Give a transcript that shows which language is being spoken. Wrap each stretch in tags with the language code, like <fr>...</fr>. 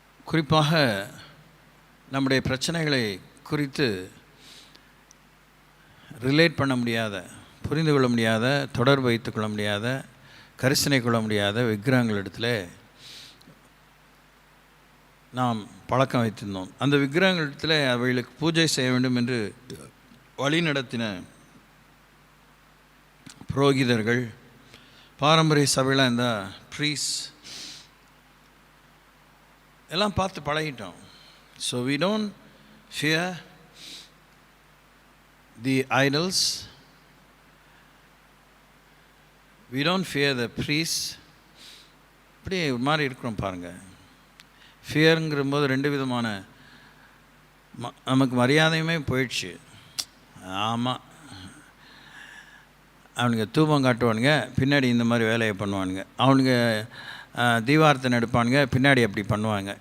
<ta>குறிப்பாக நம்முடைய பிரச்சனைகளை குறித்து ரிலேட் பண்ண முடியாத, புரிந்து கொள்ள முடியாத, தொடர்பு வைத்து கொள்ள முடியாத, கரிசனை கொள்ள முடியாத விக்கிரகங்களிடத்தில் நாம் பழக்கம் வைத்திருந்தோம். அந்த விக்கிரகங்களிடத்தில் அவைகளுக்கு பூஜை செய்ய வேண்டும் என்று வழி நடத்தின புரோகிதர்கள், பாரம்பரிய சபையில் இந்த ப்ரீஸ் எல்லாம் பார்த்து பழகிட்டோம்.</ta> <en>So we don't fear the idols, we don't fear the priests.</en> <ta>இப்படி ஒரு மாதிரி இருக்கிறோம் பாருங்கள். ஃபியருங்கிற போது ரெண்டு விதமான நமக்கு மரியாதையுமே போயிடுச்சு. ஆமாம், அவனுங்க தூபம் காட்டுவானுங்க, பின்னாடி இந்த மாதிரி வேலையை பண்ணுவானுங்க. அவனுங்க தீவார்த்தனை எடுப்பானுங்க, பின்னாடி அப்படி பண்ணுவாங்க.</ta>